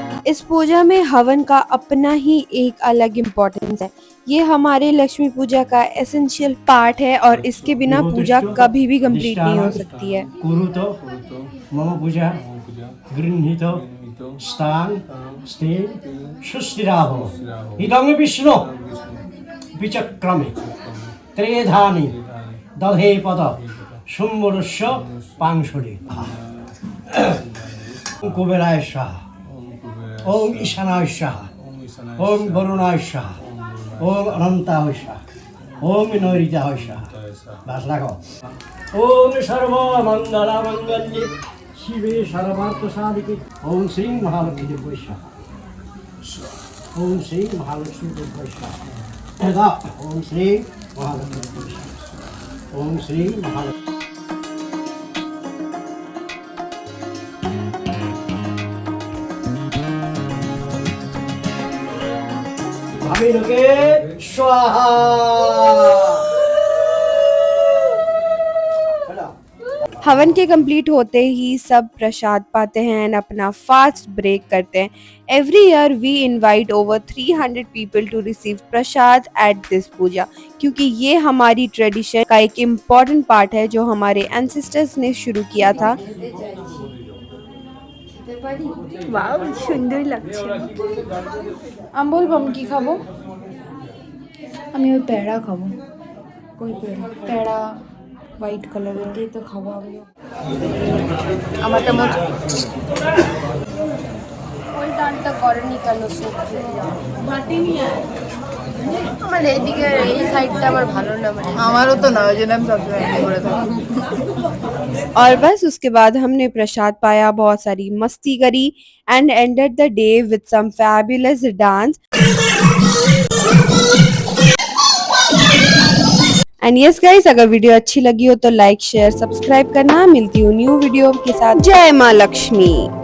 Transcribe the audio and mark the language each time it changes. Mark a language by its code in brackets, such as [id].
[hi] इस पूजा में हवन का अपना ही एक अलग इम्पोर्टेंस है। ये हमारे लक्ष्मी पूजा का एसेंशियल पार्ट है और इसके बिना पूजा कभी भी कंप्लीट नहीं हो सकती है। [sa] कुरुतो मम पूजा गृहीतो স্থান স্থির সুস্থিরাহ ইদং বিষ্ণু বিচক্রমে ত্রেধানি দধে পদ সম্বরস্য পাংশুরি কুবেরায় স্বাহা ওম ঈশানায় স্বাহা ওম বরুণায় স্বাহা ওম অনন্তায় স্বাহা ওম নৈরিতায় স্বাহা [bn] বাস রাখো [sa] ওম সর্বমঙ্গল মঙ্গল্যে শিবে সর্বার্থ সাধিকে ওম শ্রী মহালক্ষ্মী দেবী স্বাহা ওম শ্রী মহালক্ষ্মী দেবী স্বাহা ওম শ্রী মহালক্ষ্মী দেবী স্বাহা ওম শ্রী মহালক্ষ্মী ভাবিনুকে স্বাহা [hi] हवन के कंप्लीट होते ही सब प्रसाद पाते हैं एंड अपना फास्ट ब्रेक करते हैं। [en] every year we invite over 300 people to receive prasad at this puja, [hi] क्योंकि ये हमारी ट्रेडिशन का एक इम्पॉर्टेंट पार्ट है जो हमारे एंसेस्टर्स ने शुरू किया था। [bn] वाव সুন্দর লাগছে। আমি বলবো আমি কি খাবো? আমি ওই পেড়া খাবো। কই পেড়া? পেড়া হোয়াইট কালারের দিয়ে তো খাবো আমি। আমারটা মোট ওই টানটা করেনি কেন সত্যি মাটি নিয়ে আমার এইদিকে এই সাইডটা আমার ভালো না, মানে আমারও তো না, ওই জন্য আমি সবসময় এমনি করে থাকি। [hi] और बस उसके बाद हमने प्रसाद पाया, बहुत सारी मस्ती करी [en] And ended the day with some fabulous dance. And yes guys, [hi] अगर वीडियो अच्छी लगी हो तो लाइक शेयर सब्सक्राइब करना। मिलती हूँ न्यू वीडियो के साथ। जय माँ लक्ष्मी।